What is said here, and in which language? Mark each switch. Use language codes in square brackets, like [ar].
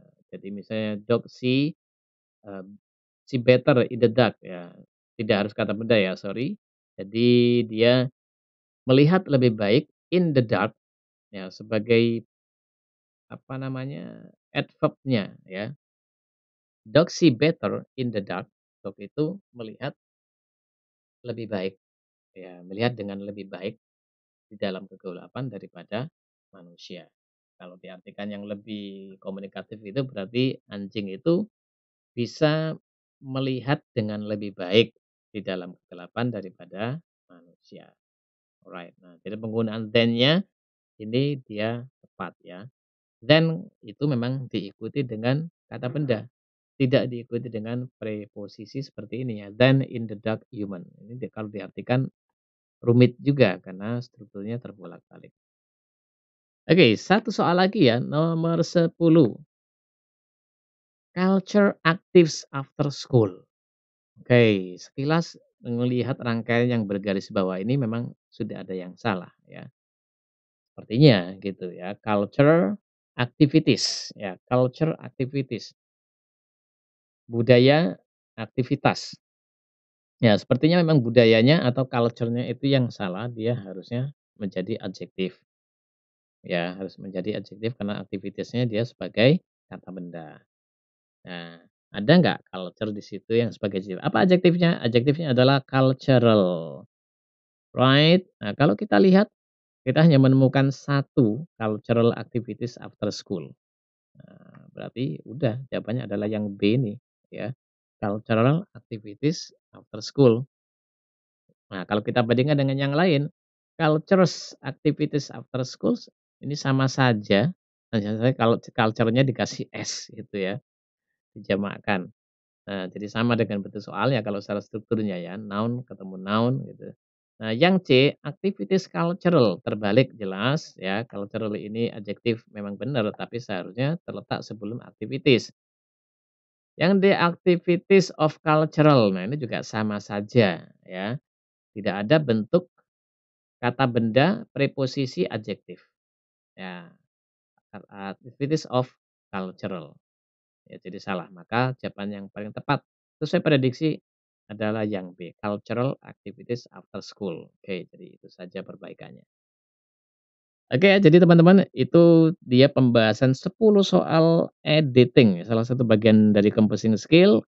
[id] Jadi misalnya [en] dog eee, see better in the dark [id] ya, tidak harus kata benda ya, sorry. Jadi dia melihat lebih baik [en] in the dark [id] ya, sebagai apa namanya, adverb-nya ya. [en] Dog see better in the dark. [id] Dog itu melihat lebih baik, ya, melihat dengan lebih baik di dalam kegelapan daripada manusia. Kalau diartikan yang lebih komunikatif itu berarti anjing itu bisa melihat dengan lebih baik di dalam kegelapan daripada manusia. [en] Alright. [id] Nah, jadi penggunaan then-nya ini dia tepat ya. Then itu memang diikuti dengan kata benda. Tidak diikuti dengan preposisi seperti ini ya, [en] than in the dark human. [id] Ini kalau diartikan rumit juga karena strukturnya terbolak-balik. Oke, satu soal lagi ya, nomor 10. [en] Culture actives after school. [id] Oke, sekilas melihat rangkaian yang bergaris bawah ini memang sudah ada yang salah ya. Sepertinya gitu ya, [en] culture activities [id] ya, culture activities, budaya aktivitas. Ya, sepertinya memang budayanya atau culture-nya itu yang salah, dia harusnya menjadi adjektif. ya harus menjadi adjektif karena aktivitasnya dia sebagai kata benda. Nah, ada nggak culture di situ yang sebagai adjektif? Apa adjektifnya? Adjektifnya adalah cultural, right? Nah, kalau kita lihat, kita hanya menemukan satu [en] cultural activities after school. [id] Nah, berarti udah jawabannya adalah yang B nih, ya. [en] Cultural activities after school. [id] Nah, kalau kita bandingkan dengan yang lain, [en] cultures activities after schools [id] ini sama saja, hanya saja kalau culture-nya dikasih S gitu ya, dijamakkan. Nah, jadi sama dengan bentuk soalnya kalau secara strukturnya ya, noun ketemu noun gitu. Nah, yang C, [en] activities cultural, [id] terbalik jelas ya, cultural ini adjektif memang benar, tapi seharusnya terletak sebelum activities. [en] Yang D, activities of cultural. [id] Nah, ini juga sama saja ya, tidak ada bentuk kata benda preposisi adjektif. [en] Ya, activities of cultural. [id] Ya, jadi salah. Maka jawaban yang paling tepat sesuai prediksi adalah yang B, [en] cultural activities after school. [id] Oke, jadi itu saja perbaikannya. Oke ya, jadi teman-teman itu dia pembahasan 10 soal editing, salah satu bagian dari composing skill.